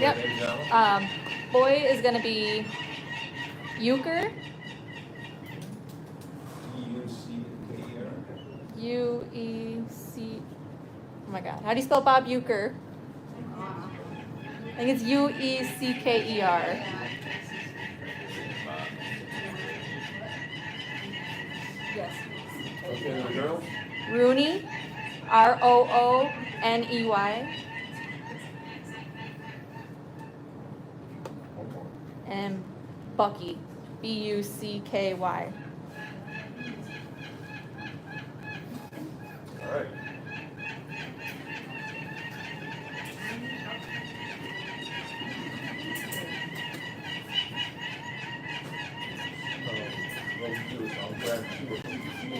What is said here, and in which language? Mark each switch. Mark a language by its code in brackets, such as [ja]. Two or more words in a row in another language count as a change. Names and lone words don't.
[en] Yep. got names now? Boy is gonna be Euchre. E-U-C-K-E-R. U-E-C. Oh my God. How do you spell Bob Euchre? I think it's U-E-C-K-E-R. Yes. Okay, the girls? Rooney. R-O-O-N-E-Y. One more. And Bucky. B-U-C-K-Y. All right. What we do is I'll grab 2 of them.